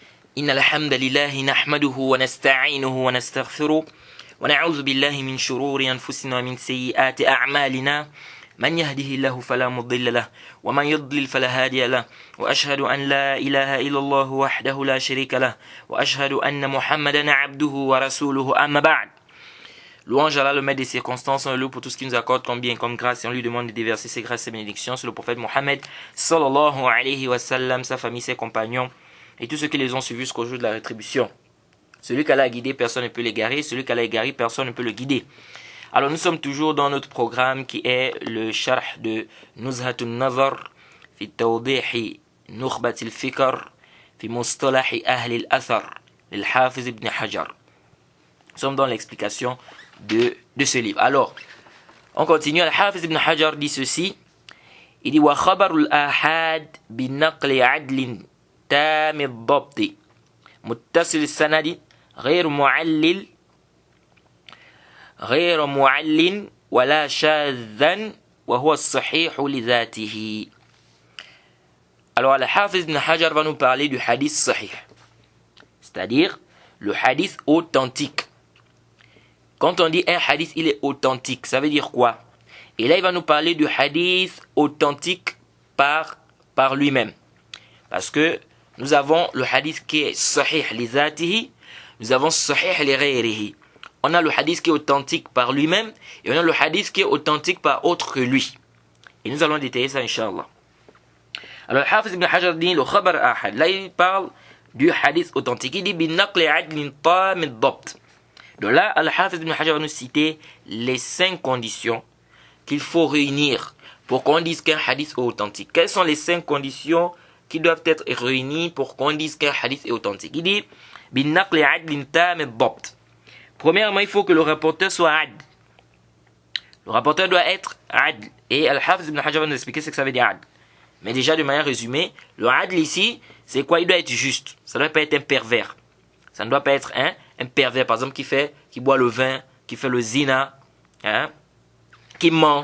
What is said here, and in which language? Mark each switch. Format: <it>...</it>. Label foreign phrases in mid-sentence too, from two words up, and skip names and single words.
<ar>إن الحمد لله نحمده ونستعينه ونستغفره ونعوذ بالله من شرور أنفسنا ومن سيئات أعمالنا من يهده الله فلا مضل له ومن يضلل فلا هادي له وأشهد أن لا إله إلا الله وحده لا شريك له وأشهد أن محمدا عبده ورسوله أما بعد.</ar> <fr>Louange à Allah, le maître des circonstances, on le loue pour tout ce qu'il nous accorde comme bien, comme grâce, et on lui demande de déverser ses grâces et ses bénédictions sur le prophète Mohammed</fr> <ar>صلى الله عليه وسلم,</ar> <fr>sa famille, ses compagnons et tous ceux qui les ont suivis jusqu'au jour de la rétribution. Celui qu'Allah a guidé, personne ne peut l'égarer, celui qu'Allah a égaré, personne ne peut le guider. Alors nous sommes toujours dans notre programme qui est le sharh de Nuzhatun Nazar fi tawdihi nukhbatil fikr fi mustalahi ahli al-athar l'Hafiz ibn Hajar. Nous sommes dans l'explication de ce livre. Alors, on continue. Al-Hafiz ibn Hajar dit ceci. Il dit</fr> <ar>وخبر الآحاد بنقل عدل تام الضبط متصل السند غير معلل ولا شاذا وهو الصحيح لذاته.</ar> <fr>Alors Al-Hafiz ibn Hajar va nous parler du hadith sahih, c'est-à-dire le hadith authentique. Quand on dit un hadith, il est authentique, ça veut dire quoi? Et là, il va nous parler du hadith authentique par lui-même. Parce que nous avons le hadith qui est</fr> <ar>صحيح لذاته,</ar> <fr>nous avons</fr> <ar>صحيح لغيره.</ar> <fr>On a le hadith qui est authentique par lui-même et on a le hadith qui est authentique par autre que lui. Et nous allons détailler ça,</fr> <ar>إن شاء الله.</ar> <fr>Alors, le Hafiz ibn Hajar dit le</fr> <ar>خبر آحاد.</ar> <fr>Là, il parle du hadith authentique. Il dit</fr> <ar>بنقل عدل تام الضبط.</ar> <fr>Donc là, Al-Hafiz ibn Hajar va nous citer les 5 conditions qu'il faut réunir pour qu'on dise qu'un hadith est authentique. Quelles sont les 5 conditions qui doivent être réunies pour qu'on dise qu'un hadith est authentique? Il dit</fr> <ar>بنقل عدل تام الضبط.</ar> <fr>Premièrement, il faut que le rapporteur soit adl. Le rapporteur doit être adl. Et Al-Hafiz ibn Hajar va nous expliquer ce que ça veut dire adl. Mais déjà, de manière résumée, le adl ici, c'est quoi? Il doit être juste. Ça ne doit pas être un pervers. Ça ne doit pas être un pervers, par exemple, qui boit le vin, qui fait le zina, qui ment.</fr>